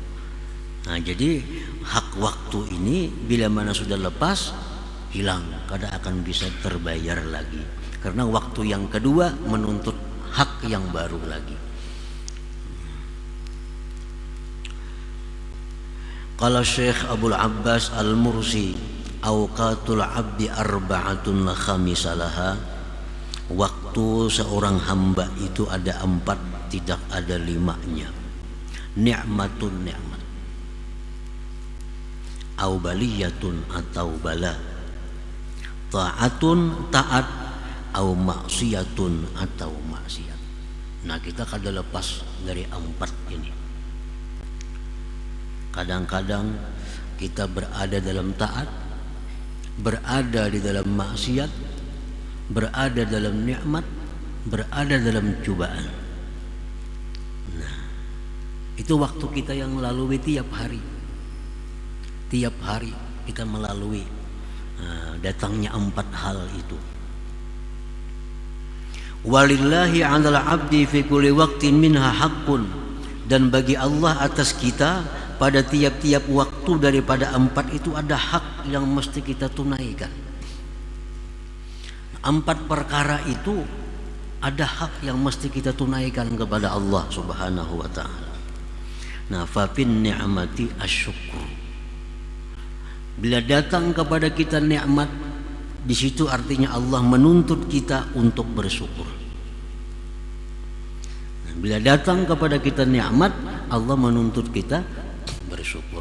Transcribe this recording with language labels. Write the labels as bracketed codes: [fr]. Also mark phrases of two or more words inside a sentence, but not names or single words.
[bjn] Nah, jadi hak waktu ini bila mana sudah lepas, hilang, kada akan bisa terbayar lagi. [id] Karena waktu yang kedua menuntut hak yang baru lagi. [ar] قال شيخ عبد العباس المرسي أوقات العبد أربعة لا خامس لها. [id] Waktu seorang hamba itu ada 4, tidak ada 5-nya. [ar] Ni'matun ni'mat, أو بلية [id] atau bala, [ar] ta'atun taat, أو معصية [id] atau maksiat. [bjn] Nah, kita kada lepas dari 4 ini. [id] Kadang-kadang kita berada dalam taat, berada di dalam maksiat, berada dalam nikmat, berada dalam cobaan. Nah, itu waktu kita yang melalui tiap hari. Tiap hari kita melalui datangnya 4 hal itu. [ar] ولله على العبد في كل وقت منها حق, [id] dan bagi Allah atas kita pada tiap-tiap waktu daripada 4 itu ada hak yang mesti kita tunaikan. 4 perkara itu ada hak yang mesti kita tunaikan kepada Allah [ar] سبحانه وتعالى. [id] Nah, [ar] ففي النعمة الشكر. [id] Bila datang kepada kita nikmat, di situ artinya Allah menuntut kita untuk bersyukur. Nah, bila datang kepada kita nikmat, Allah menuntut kita bersyukur.